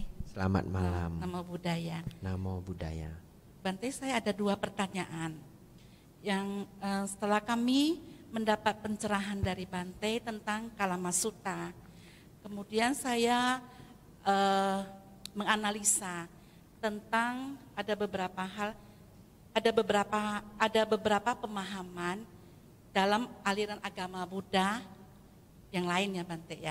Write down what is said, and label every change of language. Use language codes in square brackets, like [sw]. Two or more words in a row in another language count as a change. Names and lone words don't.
[id] Selamat malam. [pi] Namo Buddhaya. Namo Buddhaya. [id] Bante, saya ada 2 pertanyaan. Yang setelah kami mendapat pencerahan dari Bante tentang Kalama Sutta, kemudian saya menganalisa tentang ada beberapa pemahaman dalam aliran agama Buddha yang lain ya Bante ya.